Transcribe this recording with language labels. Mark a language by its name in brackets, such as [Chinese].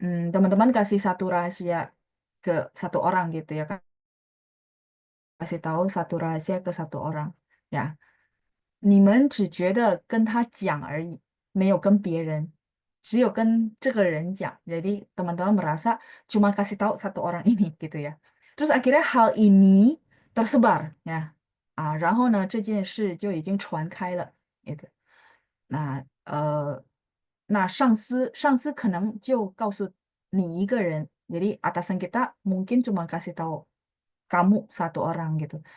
[Indonesian] Teman-teman kasih satu rahasia ke satu orang gitu ya kan. Kasih tahu satu rahasia ke satu orang. [Chinese] Ya, 你们只觉得跟他讲而已，没有跟别人，只有跟这个人讲. [Indonesian] Jadi teman-teman merasa cuma kasih tahu satu orang ini gitu ya. Terus akhirnya hal ini tersebar ya. [Chinese] 然后呢，这件事就已经传开了，gitu. [Indonesian] Nah, [Chinese] 那上司可能就告诉你一个人, [Indonesian] jadi atasan kita mungkin cuma kasih tahu kamu satu orang gitu.